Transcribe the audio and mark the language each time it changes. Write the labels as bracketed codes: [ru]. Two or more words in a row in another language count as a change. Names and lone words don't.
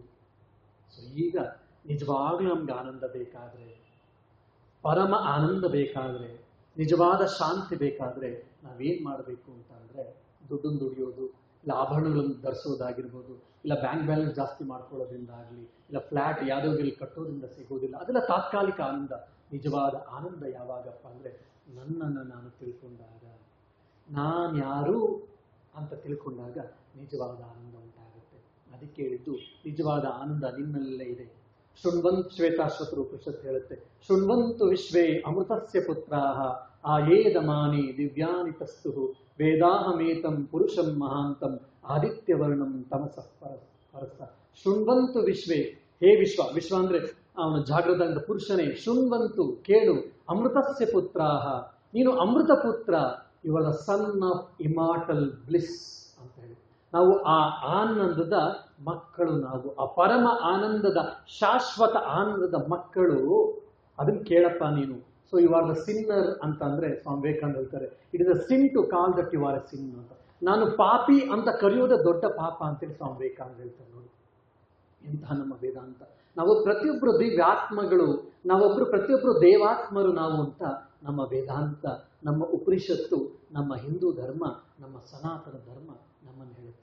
[kn] ಸೊ ಈಗ ನಿಜವಾಗ್ಲೂ ನಮ್ಗೆ ಆನಂದ ಬೇಕಾದ್ರೆ, ಪರಮ ಆನಂದ ಬೇಕಾದ್ರೆ, ನಿಜವಾದ ಶಾಂತಿ ಬೇಕಾದ್ರೆ ನಾವೇನ್ ಮಾಡಬೇಕು ಅಂತ ಅಂದ್ರೆ ದುಡ್ಡನ್ನು ದುಡಿಯೋದು, ಇಲ್ಲ ಆಭರಣಗಳನ್ನು ಧರಿಸೋದಾಗಿರ್ಬೋದು, ಇಲ್ಲ [en] bank balance [kn] ಜಾಸ್ತಿ ಮಾಡ್ಕೊಳ್ಳೋದ್ರಿಂದ ಆಗಲಿ, ಇಲ್ಲ ಫ್ಲಾಟ್ ಯಾವುದೋ ಇಲ್ಲಿ ಕಟ್ಟೋದ್ರಿಂದ ಸಿಗೋದಿಲ್ಲ, ಅದೆಲ್ಲ ತಾತ್ಕಾಲಿಕ ಆನಂದ. ನಿಜವಾದ ಆನಂದ ಯಾವಾಗಪ್ಪ ಅಂದ್ರೆ ನನ್ನನ್ನು ನಾನು ತಿಳ್ಕೊಂಡಾಗ, ನಾನು ಯಾರು ಅಂತ ತಿಳ್ಕೊಂಡಾಗ ನಿಜವಾದ ಆನಂದ ಉಂಟಾಗುತ್ತೆ. ಅದಕ್ಕೆ ಹೇಳಿದ್ದು ನಿಜವಾದ ಆನಂದ ನಿನ್ನಲ್ಲೇ ಇದೆ. ಶೃಣ್ವಂತ್ ಶ್ವೇತಾಶ್ವತರು ಉಪನಿಷತ್ ಹೇಳುತ್ತೆ, [sa] ಶೃಣ್ವಂತು ವಿಶ್ವೇ ಅಮೃತಸ್ಯ ಪುತ್ರಾಹ ಆಯೇದಮಾನಿ ದಿವ್ಯಾನಿ ತಸ್ತು ವೇದಾಹಮೇತಂ ಪುರುಷಂ ಮಹಾಂತಂ ಆದಿತ್ಯವರ್ಣಂ ತಮಸಃ ಪರಸ. ಶೃಣ್ವಂತು ವಿಶ್ವೇ, [kn] ಹೇ ವಿಶ್ವ ಅಂದ್ರೆ ಅವನ ಜಾಗೃತ ಪುರುಷನೇ, ಶೃಣ್ವಂತು ಕೇಳು, [sa] ಅಮೃತಸ್ಯ ಪುತ್ರಾಹ [kn] ನೀನು ಅಮೃತ ಪುತ್ರ, [en] you are the son of immortal bliss [kn] ಅಂತ ಹೇಳಿ. ನಾವು ಆ ಆನಂದದ ಮಕ್ಕಳು, ನಾವು ಆ ಪರಮ ಆನಂದದ ಶಾಶ್ವತ ಆನಂದದ ಮಕ್ಕಳು. ಅದನ್ನ ಕೇಳಪ್ಪ ನೀನು. [en] so you are the sinner [kn] ಅಂತ ಅಂದ್ರೆ ಸ್ವಾಮಿ ವಿವೇಕಾನಂದ ಹೇಳ್ತಾರೆ, [en] it is a sin to call that you are a sin ಅಂತ. [kn] ನಾನು ಪಾಪಿ ಅಂತ ಕರೆಯೋದೇ ದೊಡ್ಡ ಪಾಪ ಅಂತೇಳಿ ಸ್ವಾಮಿ ವಿವೇಕಾನಂದ ಹೇಳ್ತಾರೆ. ನೋಡಿ ಇಂತಹ ನಮ್ಮ ವೇದಾಂತ. ನಾವು ಪ್ರತಿಯೊಬ್ಬರು ದಿವ್ಯಾತ್ಮಗಳು, ಪ್ರತಿಯೊಬ್ಬರು ದೇವಾತ್ಮರು ನಾವು ಅಂತ ನಮ್ಮ ವೇದಾಂತ, ನಮ್ಮ ಉಪನಿಷತ್ತು, ನಮ್ಮ ಹಿಂದೂ ಧರ್ಮ, ನಮ್ಮ ಸನಾತನ ಧರ್ಮ ನಮ್ಮನ್ನು ಹೇಳುತ್ತೆ.